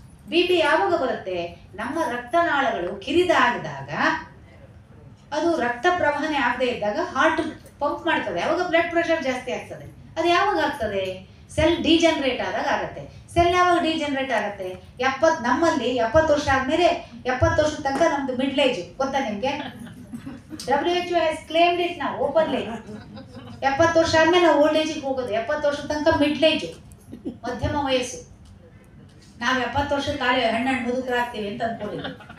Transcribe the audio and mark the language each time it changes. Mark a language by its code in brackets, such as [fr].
[kn] BP ಯಾವಾಗ ಬರುತ್ತೆ? ನಮ್ಮ ರಕ್ತನಾಳಗಳು ಕಿರಿದಾಗದಾಗ, ಅದು ರಕ್ತ ಪ್ರವಹನೆ ಆಗದೆ ಇದ್ದಾಗ ಹಾರ್ಟ್ ಪಂಪ್ ಮಾಡ್ತದೆ, ಯಾವಾಗ ಬ್ಲಡ್ ಪ್ರೆಷರ್ ಜಾಸ್ತಿ ಆಗ್ತದೆ. ಅದು ಯಾವಾಗ ಆಗ್ತದೆ? ಸೆಲ್ ಡಿಜನರೇಟ್ ಆದಾಗ ಆಗುತ್ತೆ. ಸೆಲ್ ಯಾವಾಗ ಡಿಜನರೇಟ್ ಆಗುತ್ತೆ? ನಮ್ಮಲ್ಲಿ 70 ವರ್ಷ ಆದ್ಮೇಲೆ, 70 ವರ್ಷದ ತನಕ ನಮ್ದು ಮಿಡ್ಲ್ ಏಜ್. ಗೊತ್ತಾ ನಿಮ್ಗೆ? [en] WHO has claimed it now openly. [kn] 70 ವರ್ಷ ಆದ್ಮೇಲೆ ನಾವು ಓಲ್ಡ್ ಏಜಿಗೆ ಹೋಗೋದು. 70 ವರ್ಷದ ತನಕ ಮಿಡ್ಲ್ ಏಜ್, ಮಧ್ಯಮ ವಯಸ್ಸು. ನಾವು 70 ವರ್ಷದ ಕಾಲ ಹಣ್ಣು ಮುದುಕರಾಗ್ತೀವಿ ಅಂತ ಅನ್ಕೊಂಡಿದ್ವಿ.